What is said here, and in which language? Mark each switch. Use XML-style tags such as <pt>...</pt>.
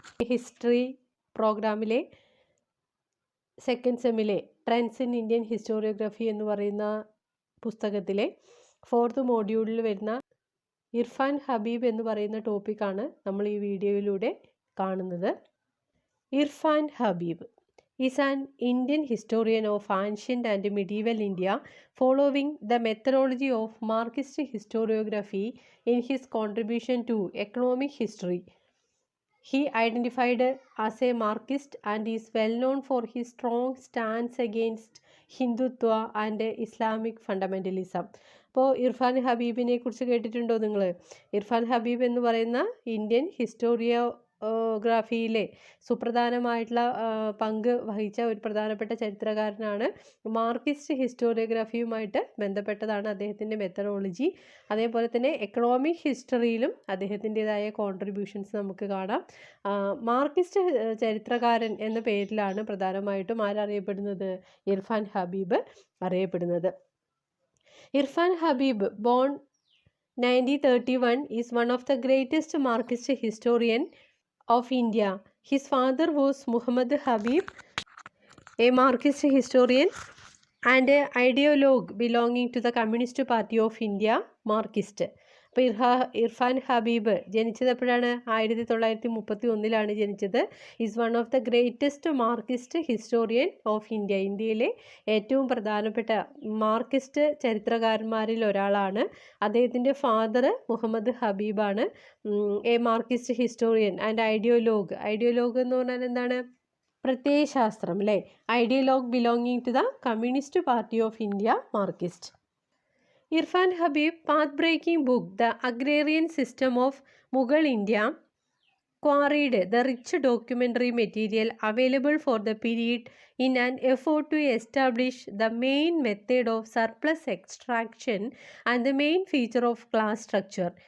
<ml>History പ്രോഗ്രാമിലെ second സെമ്മിലെ trends in Indian historiography എന്ന് പറയുന്ന പുസ്തകത്തിലെ 4th മോഡ്യൂളിൽ വരുന്ന ഇർഫാൻ ഹബീബ് എന്ന് പറയുന്ന ടോപ്പിക്കാണ് നമ്മൾ ഈ വീഡിയോയിലൂടെ കാണുന്നത്.</ml> <en>Irfan Habib is an Indian historian of ancient and medieval India, following the methodology of Marxist historiography in his contribution to economic history. He identified as a Marxist and is well known for his strong stance against Hindutva and Islamic fundamentalism.</en> <ml>അപ്പോൾ ഇർഫാൻ ഹബീബിനെ കുറിച്ച് കേട്ടിട്ടുണ്ടോ നിങ്ങൾ? ഇർഫാൻ ഹബീബ് എന്ന് പറയുന്ന Indian ഹിസ്റ്റോറിയോഗ്രാഫിയിലെ സുപ്രധാനമായിട്ടുള്ള പങ്ക് വഹിച്ച ഒരു പ്രധാനപ്പെട്ട ചരിത്രകാരനാണ്. മാർക്സിസ്റ്റ് ഹിസ്റ്റോറിയോഗ്രാഫിയുമായിട്ട് ബന്ധപ്പെട്ടതാണ് അദ്ദേഹത്തിൻ്റെ മെത്തഡോളജി. അതേപോലെ തന്നെ എക്കണോമിക് ഹിസ്റ്ററിയിലും അദ്ദേഹത്തിൻ്റെതായ കോൺട്രിബ്യൂഷൻസ് നമുക്ക് കാണാം. മാർക്സിസ്റ്റ് ചരിത്രകാരൻ എന്ന പേരിലാണ് പ്രധാനമായിട്ടും ആരറിയപ്പെടുന്നത്? ഇർഫാൻ ഹബീബ് അറിയപ്പെടുന്നത്.</ml> <en>Irfan Habib, born 1931, is one of the greatest Marxist historian of India. His father was Muhammad Habib, a Marxist historian and an ideologue belonging to the Communist Party of India, Marxist.</en> <ml>അപ്പോൾ ഇർഫാൻ ഹബീബ് ജനിച്ചത് എപ്പോഴാണ്? 1931 ജനിച്ചത്.</ml> <en>Is one of the greatest Marxist historian of India.</en> <ml>ഇന്ത്യയിലെ ഏറ്റവും പ്രധാനപ്പെട്ട Marxist ചരിത്രകാരന്മാരിൽ ഒരാളാണ്. അദ്ദേഹത്തിൻ്റെ father Muhammad ഹബീബാണ്.</ml> <en>A Marxist historian and ideologue.</en> <ml>ഐഡിയോലോഗ് എന്ന് പറഞ്ഞാൽ എന്താണ്? പ്രത്യയശാസ്ത്രം അല്ലേ?</ml> <en>Ideologue belonging to the communist party of India, Marxist. Irfan Habib path-breaking book, The Agrarian System of Mughal India, quarried the rich documentary material available for the period in an effort to establish the main method of surplus extraction and the main feature of class structure.</en>